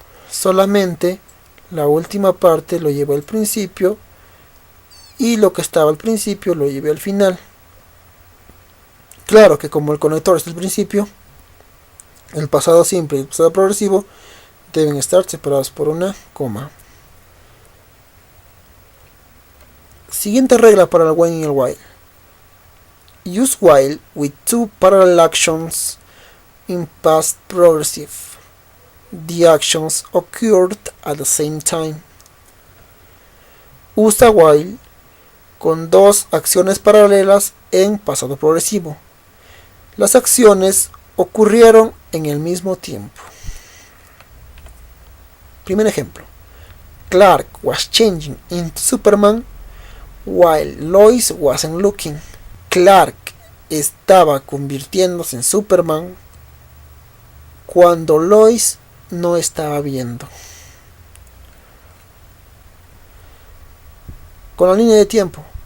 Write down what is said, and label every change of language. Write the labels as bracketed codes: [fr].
[es] Solamente la última parte lo llevo al principio y lo que estaba al principio lo llevé al final. Claro que como el conector es el principio, el pasado simple y el pasado progresivo deben estar separados por una coma. Siguiente regla para el when y el while. [en] Use while with two parallel actions in past progressive. The actions occurred at the same time. [es] Usa while con dos acciones paralelas en pasado progresivo. Las acciones ocurrieron en el mismo tiempo. Primer ejemplo. [en] Clark was changing into Superman while Lois wasn't looking. [es] Clark estaba convirtiéndose en Superman cuando Lois no estaba viendo. Con la línea de tiempo.